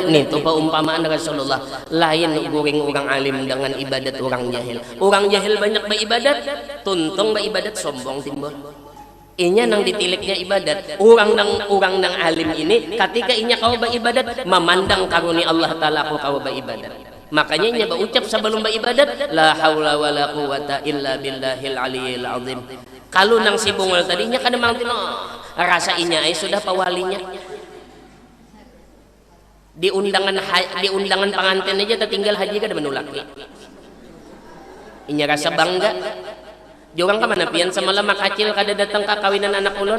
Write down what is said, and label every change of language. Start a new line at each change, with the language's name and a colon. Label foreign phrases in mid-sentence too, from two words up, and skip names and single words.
Banjar: Nih tuh paumpamaan Rasulullah. Lain guring orang alim dengan ibadat orang jahil. Orang jahil banyak beribadat, tuntung beribadat sombong timbul. Inya nang ditiliknya ibadat. Orang nang alim ini, ketika inya kau beribadat, memandang karunia Allah Taala kau beribadat. Makanya inya berucap sebelum beribadat,
Arabic: لا حول ولا قوة إلا بالله العلي العظيم.
Banjar: Kalau nang si bungol tadinya kada mangtino rasa inya sudah pawalinya. Di undangan pengantin aja tertinggal haji kada menulaki. Inya rasa bangga. Jorang ka mana pian semalam makacil kada datang ka kawinan anak ulun.